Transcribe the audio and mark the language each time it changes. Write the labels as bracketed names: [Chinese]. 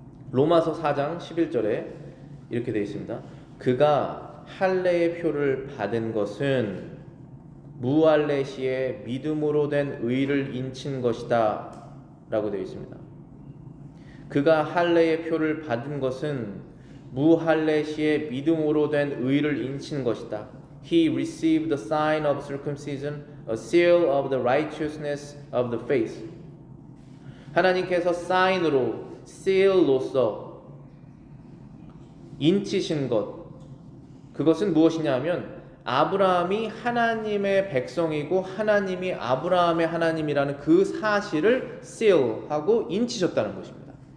[Korean] 로마서 4장 11절에 이렇게 되어 있습니다. 그가 할례의 표를 받은 것은 무할례 시에 믿음으로 된 의를 인친 것이다 라고 되어 있습니다. 그가 할례의 표를 받은 것은 무할례 시에 믿음으로 된 의를 인친 것이다. [English] He received the sign of circumcision, a seal of the righteousness of the faith. [Korean] 하나님께서 사인으로, seal로서 인치신 것, 그것은 무엇이냐 하면 아브라함이 하나님의 백성이고 하나님이 아브라함의 하나님이라는 그 사실을 seal하고 인치셨다는 것입니다.